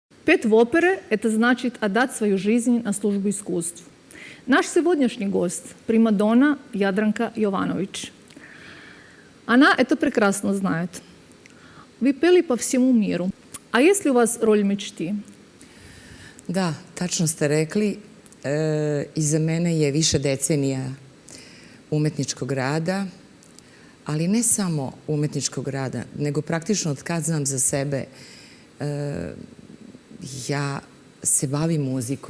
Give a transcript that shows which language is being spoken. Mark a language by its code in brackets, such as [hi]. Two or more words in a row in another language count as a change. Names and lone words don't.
[ru] Петь в опере – это значит отдать свою жизнь на службу искусству. Наш сегодняшний гость – примадонна Jadranka Jovanović. Она это прекрасно знает. Вы peli по всему миру. А есть ли у вас роль мечты? [sr] Da, tačno ste rekli. Iza mene je više decenija umetničkog rada, ali ne samo umetničkog rada, nego praktično od kad znam za sebe, ja se bavim muzikom.